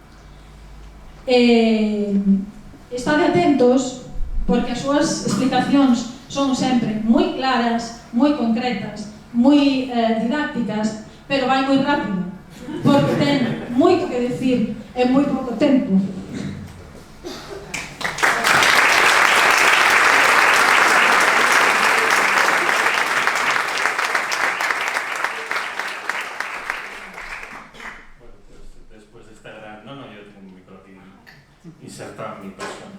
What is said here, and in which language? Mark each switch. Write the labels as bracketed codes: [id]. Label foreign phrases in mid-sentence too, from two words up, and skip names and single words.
[gl] Estade atentos porque as súas explicacións son sempre moi claras, moi concretas, moi didácticas, pero vai moi rápido, porque ten moito que decir en moi pouco tempo. [es] Después de esta gran... No, yo tengo un micro aquí insertado en mi persona.